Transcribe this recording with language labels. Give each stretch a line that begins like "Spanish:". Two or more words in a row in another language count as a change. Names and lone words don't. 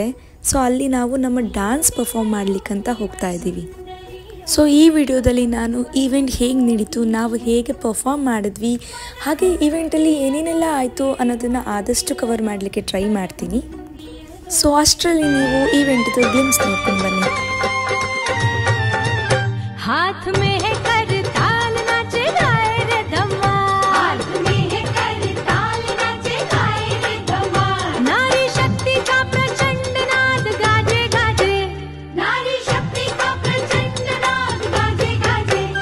Kannada: ಸೊ ಅಲ್ಲಿ ನಾವು ನಮ್ಮ
English: dance perform
Kannada: ಮಾಡಲಿಕ್ಕಂತ ಹೋಗ್ತಾ ಇದ್ದೀವಿ. ಸೊ ಈ ವಿಡಿಯೋದಲ್ಲಿ ನಾನು ಈವೆಂಟ್ ಹೇಗೆ ನಡೀತು, ನಾವು ಹೇಗೆ ಪರ್ಫಾರ್ಮ್ ಮಾಡಿದ್ವಿ, ಹಾಗೆ ಈವೆಂಟಲ್ಲಿ ಏನೇನೆಲ್ಲ ಆಯಿತು ಅನ್ನೋದನ್ನು ಆದಷ್ಟು ಕವರ್ ಮಾಡಲಿಕ್ಕೆ ಟ್ರೈ ಮಾಡ್ತೀನಿ. ಸೊ ಅಷ್ಟರಲ್ಲಿ ನೀವು ಈವೆಂಟ್ದು ಗ್ಲಿಮ್ಸ್ ನೋಡ್ಕೊಂಡು ಬನ್ನಿ.
Hindi: हाथ में है कर ताल नाचे गाए रे धमाल, हाथ में है कर ताल नाचे गाए रे धमाल। नारी शक्ति का प्रचंड नाद गाजे गाजे, नारी शक्ति का प्रचंड नाद गाजे गाजे।